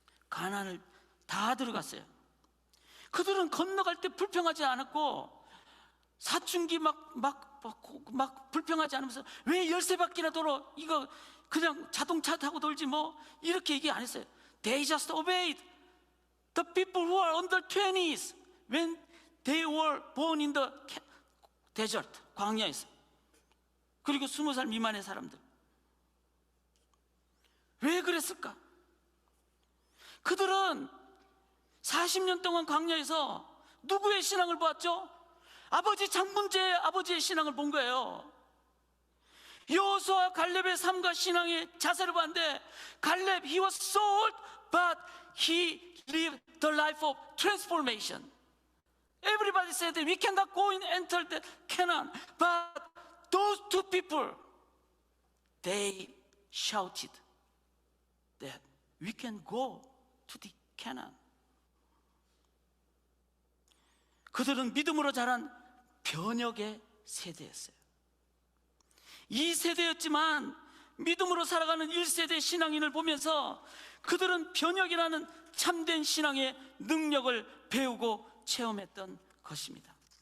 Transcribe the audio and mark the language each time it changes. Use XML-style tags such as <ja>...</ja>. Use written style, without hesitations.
<ko>가나안을 다 들어갔어요. 그들은 건너갈 때 불평하지 않았고 사춘기 막 불평하지 않으면서 왜 13바퀴나 돌아, 이거 그냥 자동차 타고 돌지 뭐, 이렇게 얘기 안 했어요.</ko> <en>They just obeyed the people who are under 20s when they were born in the desert,</en> <ko>광야에서. 그리고 20살 미만의 사람들. 왜 그랬을까? 그들은 40년 동안 광야에서 누구의 신앙을 보았죠? 아버지 장문제의 아버지의 신앙을 본 거예요. 여호수아와 갈렙의 삶과 신앙의 자세를 봤는데,</ko> <en>갈렙, he was sold, but he lived the life of transformation. Everybody said that we cannot go and enter the Canaan, but those two people, they shouted that we can go to the Canaan.</en> <ko>그들은 믿음으로 자란 변혁의 세대였어요. 이 세대였지만 믿음으로 살아가는 1세대 신앙인을 보면서 그들은 변혁이라는 참된 신앙의 능력을 배우고 체험했던 것입니다.</ko>